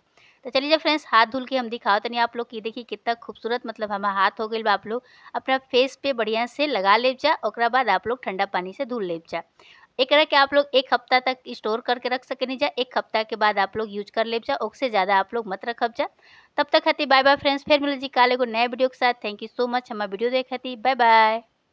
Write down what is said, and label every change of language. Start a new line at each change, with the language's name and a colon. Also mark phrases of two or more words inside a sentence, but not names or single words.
Bhojpuri: तो चलिए जा फ्रेंड्स, हाथ धुल के हम दिखाओ तनी आप लोग की। देखिए कितना खूबसूरत मतलब हमारा हाथ हो गइल बा। आप लोग अपना फेस पे बढ़िया से लगा लेब जा। ओकरा बाद आप लोग ठंडा पानी से धुल लेब जा। एकरा के आप लोग 1 हफ्ता तक स्टोर करके रख सकेनी जा। 1 हफ्ता के बाद आप लोग यूज कर लेब जा। ओसे ज़्यादा आप लोग मत रखब जा। तब तक खातिर
English: bye bye friends,
Bhojpuri: फिर मिले जी काल एगो नए वीडियो के साथ।
English: thank you so much
Bhojpuri: हमारा वीडियो देखे खातिर।
English: bye bye.